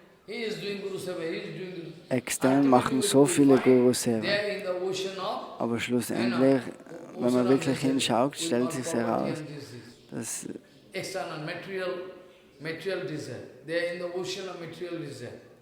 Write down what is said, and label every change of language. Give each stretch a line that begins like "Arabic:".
English: he is doing Guru Seva, he is doing
German: Extern machen so viele Guru-Seva.
English: there in the ocean of
German: Aber schlussendlich, wenn man wirklich hinschaut, stellt sich heraus, dass
English: external material desire. They are in the ocean of material desire.